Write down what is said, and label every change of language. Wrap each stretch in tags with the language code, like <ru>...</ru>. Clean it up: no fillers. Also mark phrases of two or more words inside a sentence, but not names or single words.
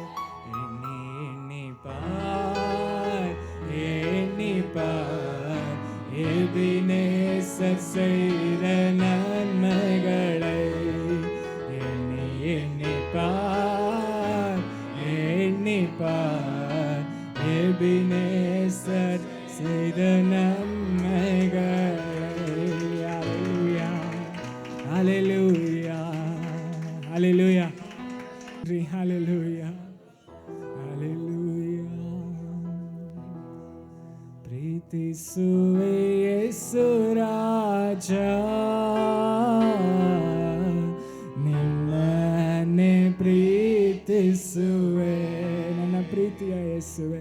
<ta>எண்ணி பார் எண்ணி பார் எபினேசர் செய்த நன்மைகளை எண்ணி பார் எண்ணி பார் எபினேசர் செய்த நன்மைகளை.</ta> <en>Hallelujah, hallelujah, hallelujah, hallelujah.</en> <kn>ಪ್ರೀತಿಸುವೆ ಯೇಸು ರಾಜ ನಿನ್ನನ್ನೇ ಪ್ರೀತಿಸುವೆ ನನ್ನ ಪ್ರೀತಿಯ ಯೇಸುವೆ.</kn>